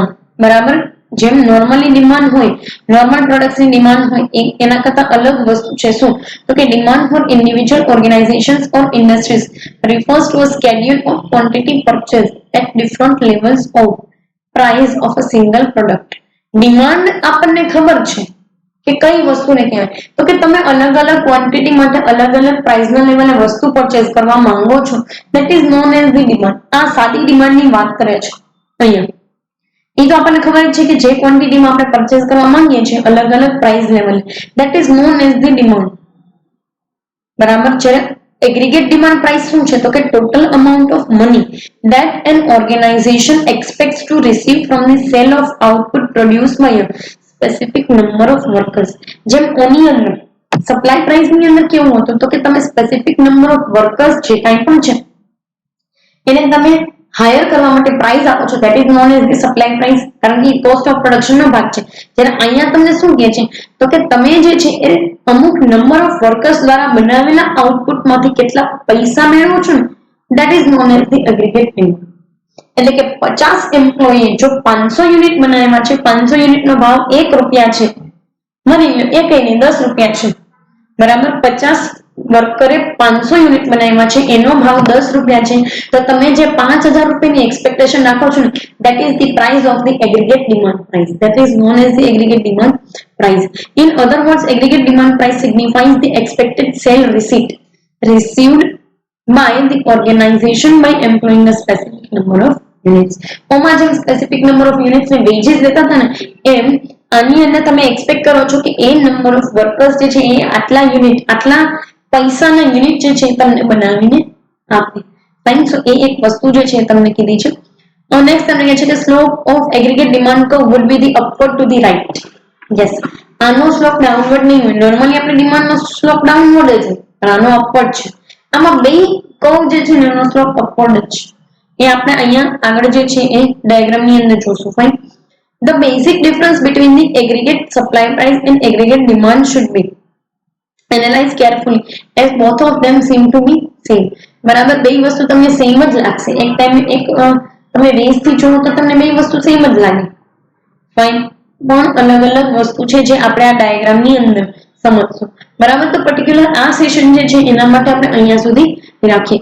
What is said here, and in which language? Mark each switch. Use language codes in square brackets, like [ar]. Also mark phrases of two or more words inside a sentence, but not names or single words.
[gu] બરાબર જેમ નોર્મલી ડિમાન્ડ હોય [en] normal productsની [gu] ડિમાન્ડ હોય એના કરતા અલગ વસ્તુ છે શું તો કે [en] demand for individual organisations or industries refers to a schedule of quantity purchased at different levels of price of a single product. [gu] ડિમાન્ડ આપણને ખબર છે કે કઈ વસ્તુને કહેવાય તો કે તમે અલગ અલગ ક્વોન્ટિટી માટે અલગ અલગ પ્રાઇસના લેવલે વસ્તુ પરચેઝ કરવા માંગો છો [en] that is known as the demand. [gu] આ સાદી ડિમાન્ડની વાત કરે છે અહીંયા એ તો આપણને ખબર છે કે જે ક્વોન્ટિટીમાં આપણે પરચેઝ કરવા માંગીએ છીએ અલગ અલગ [en] price level that is known as the demand. [gu] બરાબર જ્યારે [en] aggregate demand price [gu] શું છે તો કે [en] total amount of money that an organization expects to receive from the sale of output produced by a specific number of workers. [gu] જેમ ઓની અંદર [en] supply price [gu] ની અંદર કેવું હતું તો કે તમે [en] specific number of workers [gu] જે કાંઈ પણ છે એને તમે હાયર કરવા માટે પ્રાઇસ આપો છો [en] that is known as the supply price [gu] કારણ કે [en] cost of production [gu] નો ભાગ છે જ્યારે અહીંયા તમને શું કહે છે તો કે તમે જે છે એ અમુક [en] number of workers [gu] દ્વારા બનાવેલા આઉટપુટમાંથી કેટલા પૈસા મેળવો છો ને [en] that is known as the aggregate demand. [gu] એટલે કે 50 એમ્પ્લોયી જો 500 યુનિટ બનાવ્યા છે 500 યુનિટનો ભાવ 1 રૂપિયા છે માની લો એ કઈ નહીં 10 રૂપિયા છે બરાબર 50 વર્કરે 500 યુનિટ બનાવ્યા છે એનો ભાવ 10 રૂપિયા છે તો તમે જે 5000 રૂપિયાની એક્સપેક્ટેશન રાખો છો ને [en] that is the price of the aggregate demand price that is known as the aggregate demand price. In other words aggregate demand price signifies the expected sale receipt received by the organization by employing a specific number of units. [gu] ઓમાં જેમ [en] specific number of units [gu] ને વેજીસ દેતા હતા ને એમ આની અંદર તમે એક્સપેક્ટ કરો છો કે એ [en] number of workers [gu] જે છે એ આટલા યુનિટ આટલા પૈસાના યુનિટ જે છે તમને બનાવીને આપે. [en] fine so [gu] એ એક વસ્તુ જે છે તમને કીધી છે. [en] નેક્સ્ટ [gu] તમને કહે છે કે [en] slope of aggregate demand curve would be the upward to the right. [gu] યસ આનો સ્લોપ ડાઉનવર્ડ નહીં હોય નોર્મલી આપણે ડિમાન્ડનો સ્લોપ ડાઉનવર્ડ જ છે આનો અપવર્ડ છે. આમાં બે કર્વ જે છે એનો સ્લોપ અપવર્ડ જ છે એ આપણે અહીંયા આગળ જે છે એ ડાયાગ્રામની અંદર જોશું. [en] ફાઇન the basic difference between the aggregate supply price and aggregate demand should be analyze carefully as both of them seem to be same. [gu] બરાબર બે વસ્તુ તમને સેમ જ લાગશે એક ટાઈમે એક તમે રેસ થી જોવો તો તમને બે વસ્તુ સેમ જ લાગે ફાઇન પણ અલગ અલગ વસ્તુ છે જે આપણે આ ડાયાગ્રામની અંદર સમજશું બરાબર. તો પર્ટિક્યુલર આ સેશન જે છે એના માટે આપણે અહીંયા સુધી રાખીએ.